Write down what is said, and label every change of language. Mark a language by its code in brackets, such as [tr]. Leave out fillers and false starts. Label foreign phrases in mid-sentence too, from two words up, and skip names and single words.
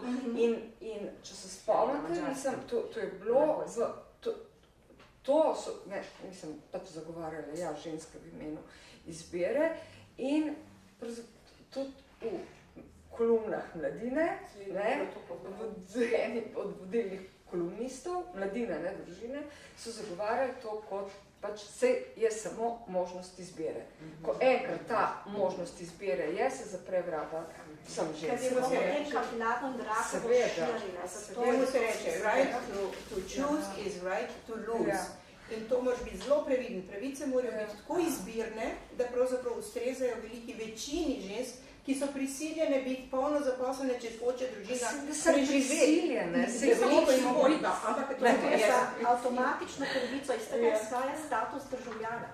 [sl] In če se spomnite, to je bilo, mislim, pač zagovarjali, ženske v imenu izbire in tudi v kolumnah Mladine, v eni od vodilnih kolumnistov, Mladine, družine, so zagovarjali to kot pač je samo možnost izbire. Ko enkrat ta možnost izbire se zapre vrata vsem ženskam. Ker je neka vladna draka bo širila. Temu se reče, [en] right to choose is right to lose. [sl] In to moraš biti zelo previden. Pravice morajo biti tako izbirne, da pravzaprav ustrezajo veliki večini žensk, ki so prisiljene biti polno zaposlene, če hoče družina preživeti. Ampak to je za avtomatično pravico, iz tega izhaja status državljana.